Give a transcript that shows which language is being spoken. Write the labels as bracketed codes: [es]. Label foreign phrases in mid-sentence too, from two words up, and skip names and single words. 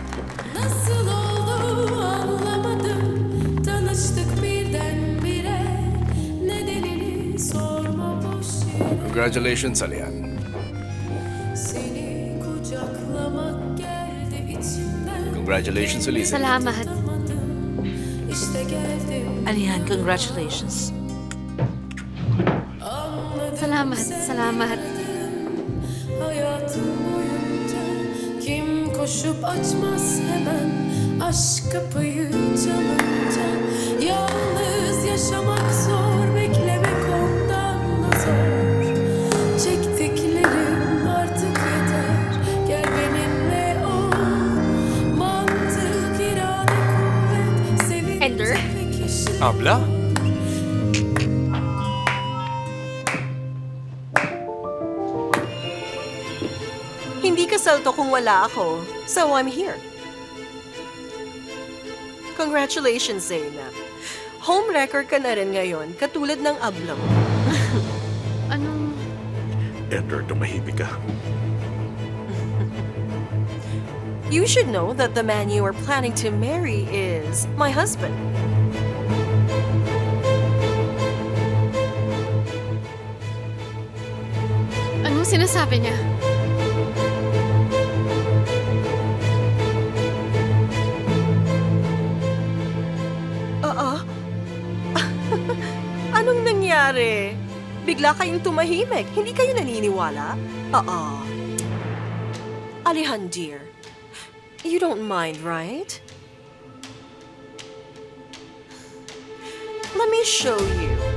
[tr] Nasıl oldu anlamadım. Tanıştık birdenbire. Nedenini sorma boş yere. [en] Congratulations, Alian. Seni kucaklamak geldi içimden. Congratulations, Elise. [tl] Salamat. [tr] İşte geldim. [en] Alian, congratulations. [tl] Salamat, salamat. [tr] Hayatım boyunca kim koşup açmaz hemen aşk kapıyı çalınca. Yalnız yaşamak zor, beklemek ondan da zor. Çektiklerim artık yeter, gel benimle ol. Mantık, irade, kuvvet, sevince Ender? pekişir. Abla? [tl] Hindi kasal to kung wala ako, [en] so I'm here. Congratulations, Zeynep. [tl] Homewrecker ka na rin ngayon, katulad ng abla mo. Anong... Ender, tumahimik ka. [en] You should know that the man you are planning to marry is my husband. [tl] Anong sinasabi niya? Anong nangyari? Bigla kayong tumahimik. Hindi kayo naniniwala? Alihan, [en] dear. You don't mind, right? Let me show you.